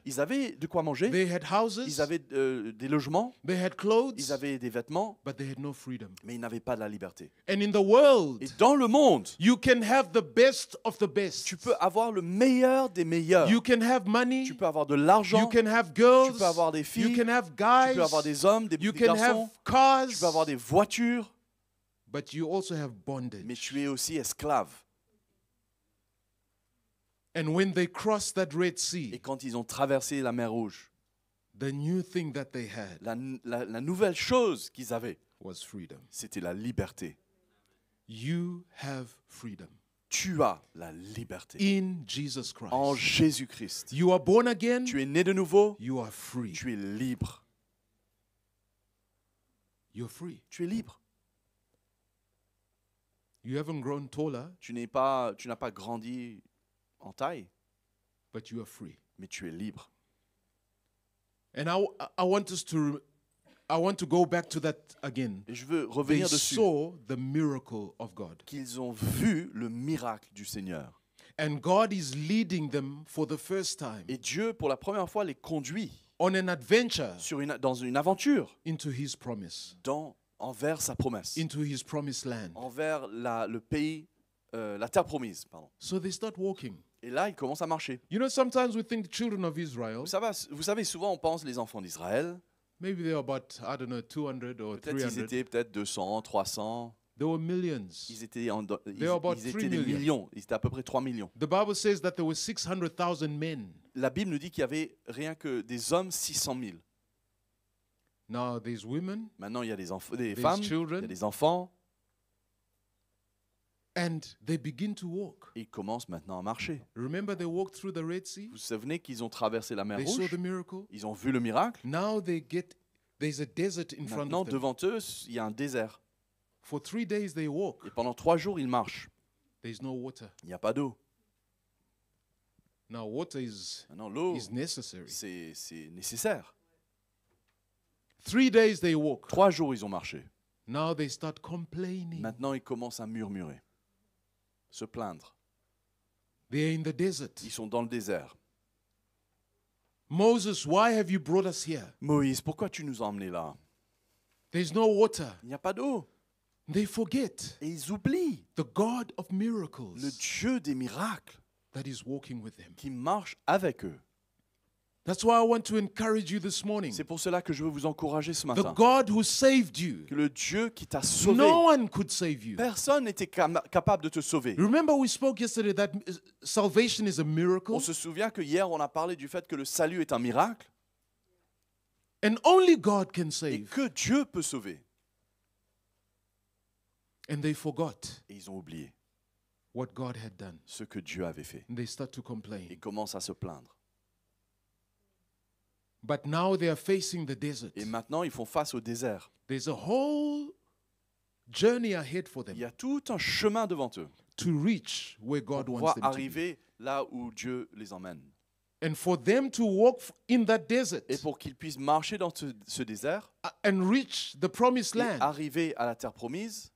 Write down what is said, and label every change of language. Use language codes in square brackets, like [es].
[fr] ils avaient de quoi manger. [en] they had houses, [fr] Ils avaient des logements. [en] they had clothes, [fr] Ils avaient des vêtements. [en] but they had no freedom. [fr] Mais ils n'avaient pas de la liberté. [en] And in the world, [fr] Et dans le monde, [en] you can have the best of the best. [fr] tu peux avoir le meilleur des meilleurs. [en] You can have money, [fr] Tu peux avoir de l'argent. [en] you can have girls, [fr] Tu peux avoir des [en] you [fr] filles. [en] can have [fr] Tu [en] guys, [fr] peux avoir des hommes, des [en] you [fr] petits [en] can [fr] garçons. [en] have cars, [fr] Tu peux avoir des voitures. [en] but you also have [fr] Mais [en] bondage. [fr] tu es aussi esclave. [en] And when they crossed that Red [fr] Et [en] Sea, [fr] quand ils ont traversé la mer Rouge, [en] the new thing that they had [fr] la nouvelle chose qu'ils avaient, [en] was freedom. [fr] c'était la liberté. [en] You have freedom [fr] Tu as la liberté [en] in Jesus [fr] en [en] Christ. [fr] Jésus-Christ. [en] You are born again, [fr] Tu es né de nouveau, [en] you are free. [fr] tu es libre. [en] You're free. [fr] Tu es libre. [en] You haven't grown taller, [fr] Tu n'as pas grandi en taille, [en] but you are free. [fr] mais tu es libre. [en] And I want to go back to that again. [fr] Et je veux [en] They [fr] revenir dessus. [en] saw the miracle of God. [fr] Qu'ils ont vu le miracle du Seigneur. [en] And God is leading them for the first time [fr] Et Dieu, pour la première fois, les conduit [en] on an adventure [fr] dans une aventure [en] into his promise, [fr] envers sa promesse, [en] into his promised land. [fr] envers le pays, la terre promise. Pardon. [en] So they start walking. [fr] Et là, ils commencent à marcher. [en] You know, sometimes we think the children of Israel, [fr] Vous savez, souvent, on pense les enfants d'Israël. [en] maybe they're about, I don't know, 200 or [fr] Peut-être ils [en] 300. [fr] étaient peut-être 200, 300. [en] There were millions. [fr] Ils étaient, [en] were about [fr] ils étaient des [en] million. [fr] millions. Ils étaient à peu près 3 millions. [en] The Bible says that there were 600,000 men. [fr] La Bible nous dit qu'il y avait rien que des hommes 600 000. [en] Now there's women [fr] Maintenant, il y a des [en] There's [fr] femmes, il y [en] children. [fr] a des enfants. [en] and they begin to walk. [fr] Et ils commencent maintenant à marcher. [en] Remember they walked through the Red Sea? [fr] Vous vous souvenez qu'ils ont traversé la mer [en] They saw [fr] Rouge? [en] the miracle. [fr] Ils ont vu le miracle. [en] Now there's a desert in front [fr] Maintenant, [en] of them. [fr] devant eux, il y a un désert. [en] For 3 days they walk. [fr] Et pendant 3 jours, ils marchent. [en] There's no water. [fr] Il n'y a pas d'eau. [en] Now water is [fr] Maintenant, l'eau, [en] necessary. [fr] c'est nécessaire. [en] 3 days they walk. [fr] 3 jours, ils ont marché. [en] Now they start complaining. [fr] Maintenant, ils commencent à murmurer, se plaindre. [en] They're in the desert. [fr] Ils sont dans le désert. [en] Moses, why have you brought us here? [fr] Moïse, pourquoi tu nous as emmenés là? [en] There's no water. [fr] Il n'y a pas d'eau. [en] They forget [fr] Et ils oublient [en] the God of [fr] le [en] miracles [fr] Dieu des miracles [en] that is walking with them. [fr] qui marche avec eux. [en] That's why I want to encourage you this morning. [fr] C'est pour cela que je veux vous encourager ce [en] The [fr] matin. [en] God who saved you, [fr] Que le Dieu qui t'a sauvé, [en] no one could save you. [fr] personne n'était capable de te sauver. [en] Remember we spoke yesterday that salvation is a miracle [fr] On se souvient que hier, on a parlé du fait que le salut est un miracle [en] and only God can [fr] et [en] save. [fr] que Dieu peut sauver. [en] And they forgot [fr] Et ils ont oublié [en] what God had done. [fr] ce que Dieu avait fait. [en] And they start to [fr] Ils [en] complain. [fr] commencent à se plaindre. [en] But now they are facing the desert. [fr] Et maintenant, ils font face au désert. [en] There's a whole journey ahead for [fr] Il [en] them [fr] y a tout un chemin devant eux [en] to reach where [fr] pour [en] God wants [fr] pouvoir [en] them to be. [fr] arriver là où Dieu les emmène. [en] And for them to walk in that desert [fr] Et pour qu'ils puissent marcher dans ce désert [en] and reach the promised [fr] et [en] land, [fr] arriver à la terre promise,